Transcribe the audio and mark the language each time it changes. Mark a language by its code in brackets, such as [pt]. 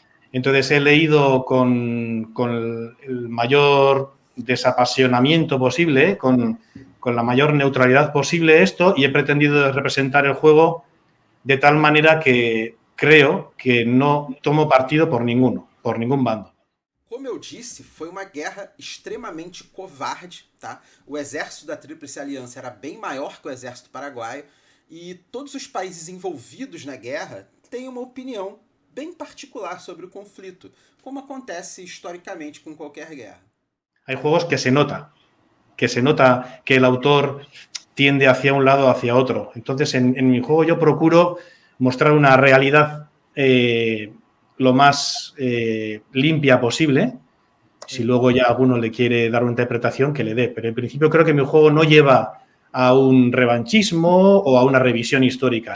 [es] Entonces, he leído con el mayor desapasionamiento posible, con la mayor neutralidad posible esto, y he pretendido representar el juego de tal manera que creo que no tomo partido por ningún bando. [pt] Como eu disse, foi uma guerra extremamente covarde, tá? O exército da Tríplice Aliança era bem maior que o exército paraguaio e todos os países envolvidos na guerra têm uma opinião bem particular sobre o conflito, como acontece historicamente com qualquer guerra. [es] Hay juegos que se nota que el autor tiende hacia un lado o hacia otro. Entonces, en mi juego yo procuro mostrar una realidad lo más limpia posible. Si luego ya alguno le quiere dar una interpretación, que le dé. Pero en principio creo que mi juego no lleva a un revanchismo o a una revisión histórica.